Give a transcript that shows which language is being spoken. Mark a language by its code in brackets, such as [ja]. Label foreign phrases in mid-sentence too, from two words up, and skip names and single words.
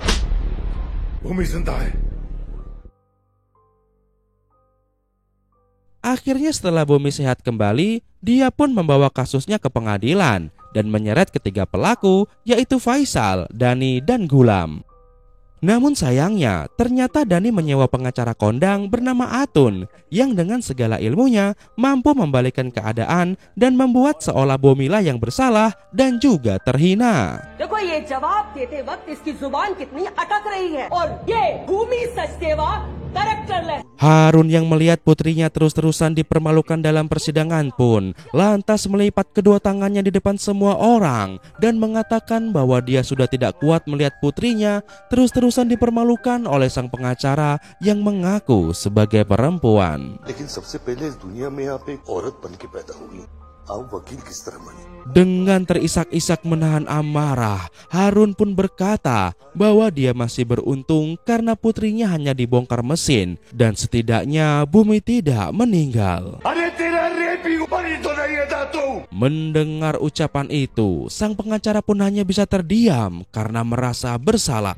[id] Akhirnya setelah Bumi sehat kembali, dia pun membawa kasusnya ke pengadilan dan menyeret ketiga pelaku, yaitu Faisal, Dani, dan Gulam. Namun sayangnya, ternyata Dani menyewa pengacara kondang bernama Atun yang dengan segala ilmunya mampu membalikkan keadaan dan membuat seolah Bumilah yang bersalah dan juga terhina. [hi] देखो ये जवाब देते वक्त इसकी जुबान कितनी अटक रही है और ये भूमि सचदेवा karakterless. [id] Harun yang melihat putrinya terus-terusan dipermalukan dalam persidangan pun lantas melipat kedua tangannya di depan semua orang dan mengatakan bahwa dia sudah tidak kuat melihat putrinya terus-terusan dipermalukan oleh sang pengacara yang mengaku sebagai perempuan. [hi] लेकिन सबसे पहले इस दुनिया में आप एक औरत बन के पैदा हुई, आप वकील किस तरह बने? [id] Dengan terisak-isak menahan amarah, Harun pun berkata bahwa dia masih beruntung karena putrinya hanya dibongkar mesin dan setidaknya Bumi tidak meninggal. Mendengar ucapan itu, sang pengacara pun hanya bisa terdiam karena merasa bersalah.